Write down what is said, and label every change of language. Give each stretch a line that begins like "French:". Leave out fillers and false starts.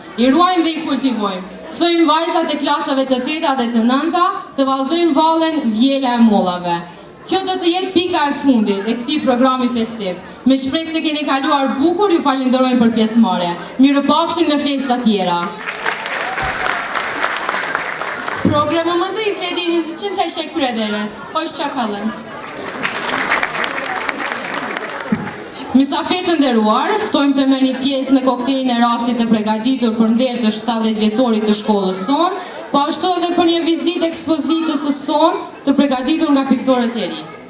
Albanian: I ruajmë dhe I kultivojmë. Ftojmë vajzat e klasave të 8 dhe të 9 të vallëzojmë vallen Vjela e Mollave. Kjo do të jetë pika e fundit e këtij programi festiv. Me shpresë se keni kaluar bukur, ju falenderojmë për pjesëmarrje. Mirupafshim në festa tjera.
Turkish: Programımızı izlediğiniz için teşekkür ederiz. Hoşça kalın.
Albanian: Mysafir të nderuar, ftojmë të merrni pjesë në koktejlin e rastit të përgatitur për nder të 70 vjetorit të shkollës sonë, po ashtu edhe për një vizitë ekspozitës së sonë të përgatitur nga piktorët e ri.